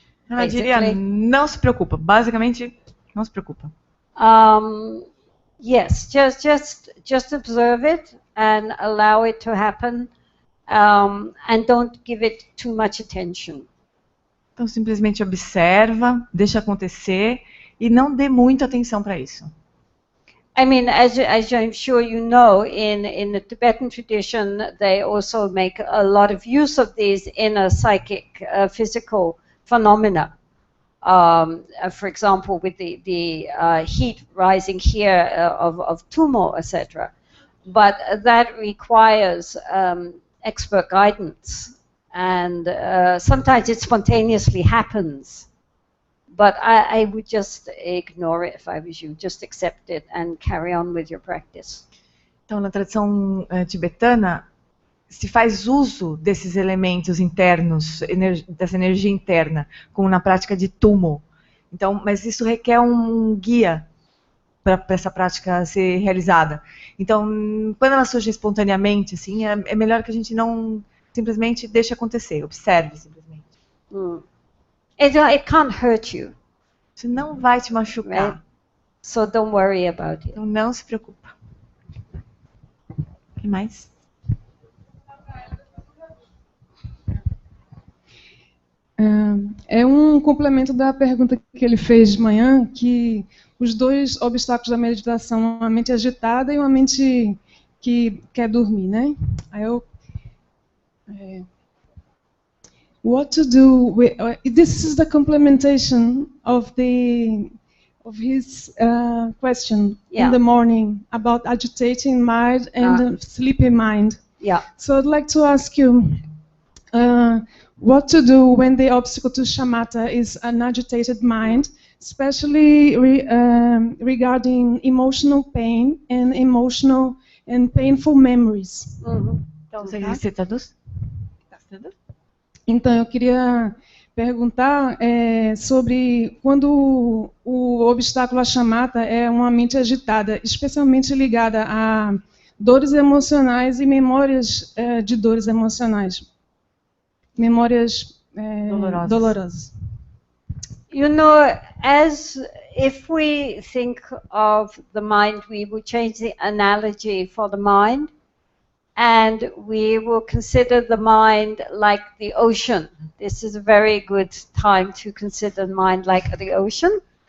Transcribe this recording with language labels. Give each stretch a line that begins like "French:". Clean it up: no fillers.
Portuguese: Ela diria, não se preocupa. Basicamente, não se preocupa.
English: Yes, just observe it and allow it to happen, and don't give it too much attention.
Portuguese: Então, simplesmente observa, deixa acontecer e não dê muita atenção para isso.
English: I mean, as I'm sure you know, in the Tibetan tradition, they also make a lot of use of these inner psychic, physical phenomena. For example, with the heat rising here of Tumo, etc. But that requires expert guidance, and sometimes it spontaneously happens. But I would just ignore it if I was you. Just accept it and carry on with your practice.
Portuguese: Então, na tradição tibetana, se faz uso desses elementos internos, dessa energia interna, como na prática de Tumo. Então, mas isso requer um guia para essa prática ser realizada. Então, quando ela surge espontaneamente, assim, é melhor que a gente não simplesmente deixe acontecer, observe simplesmente.
English: It can't hurt you.
Portuguese: Isso não vai te machucar.
English: Right. So don't worry about it.
Portuguese: Então não se preocupa. O que mais? É um complemento da pergunta que ele fez de manhã, que os dois obstáculos da meditação, uma mente agitada e uma mente que quer dormir, né?
English: Aí what to do with, this is the complementation of his question in the morning about agitating mind and sleepy mind. Yeah. So I'd like to ask you what to do when the obstacle to shamatha is an agitated mind, especially regarding emotional pain and emotional and painful memories.
Portuguese: Então, você traduz? Então, eu queria perguntar sobre quando o obstáculo à shamatha é uma mente agitada, especialmente ligada a dores emocionais e memórias de dores emocionais. Memórias dolorosas.
English: You know, as if we think of the mind, we will change the analogy for the mind, and we will consider the mind like the ocean. This is a very good time to consider the mind like the ocean.